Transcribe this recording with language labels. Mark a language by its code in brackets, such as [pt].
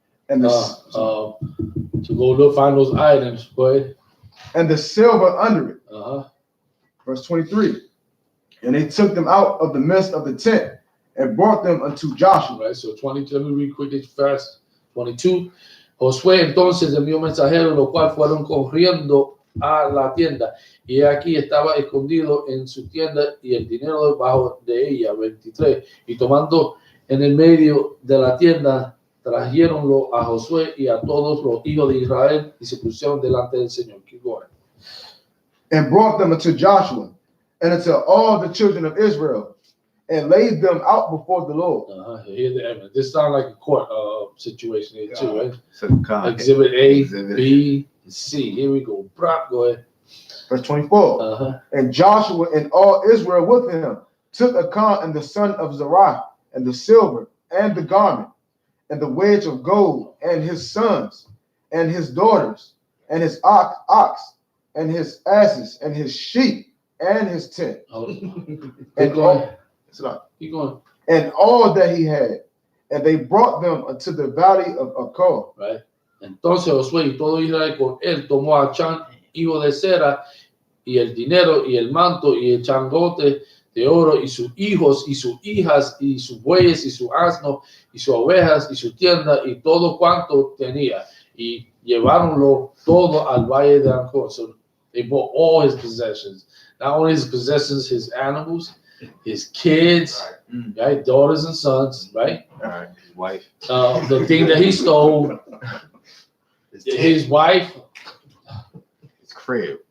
[en] And the To go look, find those items. Go ahead. and the silver under it. Uh-huh. Verse 23. And they took them out of the midst of the tent and brought them unto Joshua. Right. So 22. Let me read quickly fast. 22. [es] Josué entonces envió mensajeros, los cuales fueron corriendo a la tienda, y aquí estaba escondido en su tienda y el dinero debajo de ella. 23. Y tomando en el medio de la tienda, trajeronlo a Josué y a todos los hijos de Israel y se pusieron delante del Señor. [en] Keep going. And brought them unto Joshua and unto all the children of Israel, and laid them out before the Lord. Here's the evidence. This sounds like a court situation here too, right? So, God, Exhibit A, Exhibit. B, and C. Here we go. Brock, go ahead. Verse 24. And Joshua and all Israel with him took Achan and the son of Zerah, and the silver, and the garment, and the wedge of gold, and his sons, and his daughters, and his ox, and his asses, and his sheep, and his tent. Keep going. Keep going. And all that he had, and they brought them unto the valley of Achor. Right. [es] Entonces Josué y todo Israel con él tomó a Achan, hijo de Sera, y el dinero, y el manto, y el changote de oro, y sus hijos, y sus hijas, y sus bueyes, y sus asnos, y sus ovejas, y su tienda, y todo cuanto tenía. Y lleváronlo todo al valle de Achor. [en] So they brought all his possessions. Not only his possessions, his animals, his kids, right? Daughters and sons, right? His wife. The thing that he stole, his wife, His crib.